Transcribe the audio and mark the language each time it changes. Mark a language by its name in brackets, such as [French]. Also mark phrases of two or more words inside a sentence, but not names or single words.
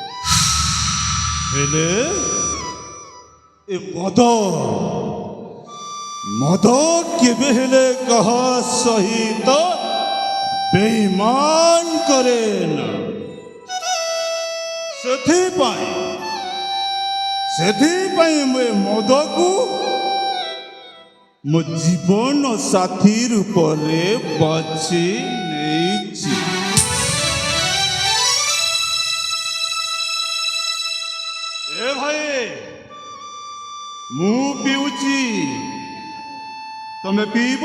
[Odia] ହେଲେ ଏ ମଦ କେବେ ହେଲେ କାହା ସହିତ ବେଇମାନ କରେ ନା ସେଥିପାଇଁ ମୁଁ ଏ ମଦକୁ ମୋ ଜୀବନ ସାଥୀ ରୂପରେ ବାଛି ନେଇଛି। ଏ ଭାଇ ମୁଁ ପିଉଛି, ତମେ ପିଇବ?